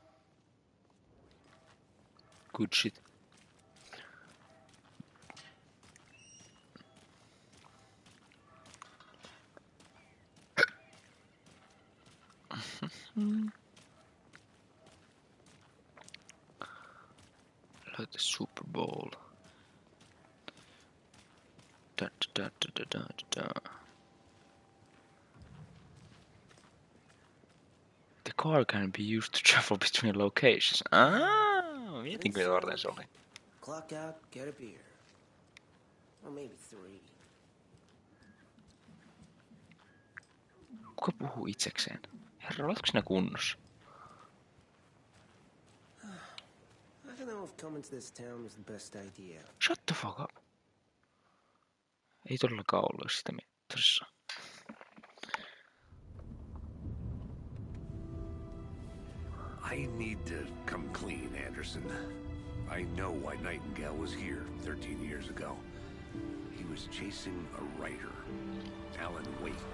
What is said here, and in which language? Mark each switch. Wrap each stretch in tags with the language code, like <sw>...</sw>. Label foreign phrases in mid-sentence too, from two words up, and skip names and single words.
<en>Good shit. Like the Super Bowl. Da, da, da, da, da, da. The car can be used to travel between locations.</en> <fi>Mietin mitä varten se oli.</fi> <en>Clock out, get a beer. Or maybe 3.</en> <fi>Kuka puhuu itsekseen? Herra, oletko sinä kunnossa?</fi> <en>I don't know if coming to this town was the best idea. Shut the fuck up.</en> <fi>Ei todellakaan ollut sitä tosissaan.</fi> <en>I need to come clean, Anderson. I know why Nightingale was here 13 years ago. He was chasing a writer, Alan Wake.</en>